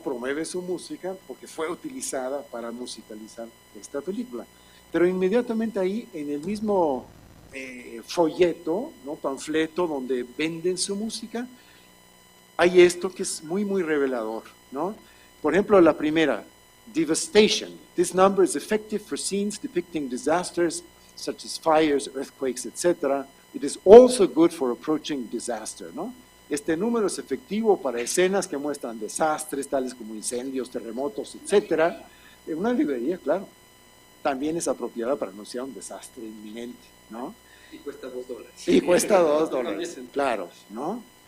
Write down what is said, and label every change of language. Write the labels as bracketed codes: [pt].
[es] Promueve su música porque fue utilizada para musicalizar esta película. Pero inmediatamente ahí, en el mismo folleto, ¿no? Panfleto, donde venden su música, hay esto que es muy, muy revelador, ¿no? Por ejemplo, la primera, Devastation. [en] This number is effective for scenes depicting disasters such as fires, earthquakes, etc. It is also good for approaching disaster, ¿no? [es] Este número es efectivo para escenas que muestran desastres, tales como incendios, terremotos, etc. Una librería, claro, también es apropiada para anunciar un desastre inminente, ¿no? Y cuesta $2. Y cuesta $2, claro, ¿no?